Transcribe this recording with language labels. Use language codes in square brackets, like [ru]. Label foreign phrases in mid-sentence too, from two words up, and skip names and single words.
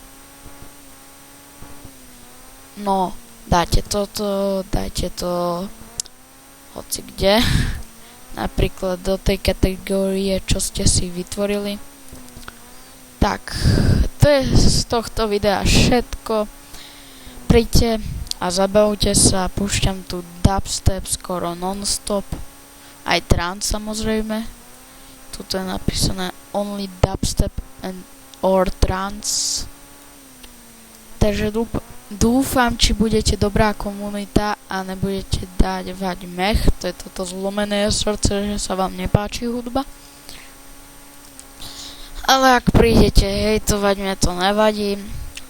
[sk] No, dáte to hoci kde, napríklad do tej kategórie, čo ste si vytvorili. Tak, to je z tohto videa všetko. Príďte a zabavte sa, púšťam tu dubstep skoro non-stop, aj trance samozrejme. Tuto je napísané [en] only dubstep or trance. [sk] Takže dúfam, či budete dobrá komunita a nebudete dávať mech, to je toto zlomené srdce, že sa vám nepáči hudba. Ale ak prídete hejtovať, mne to nevadí.